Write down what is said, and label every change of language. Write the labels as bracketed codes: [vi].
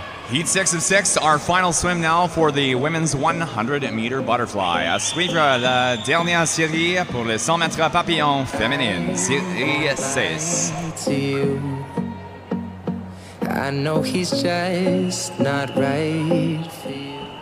[en] Heat 6 of 6, our final swim now for the women's 100-meter butterfly. [fr] À suivre la dernière série pour les 100 mètres papillon féminine, série 6. [en] I know he's just not right for you.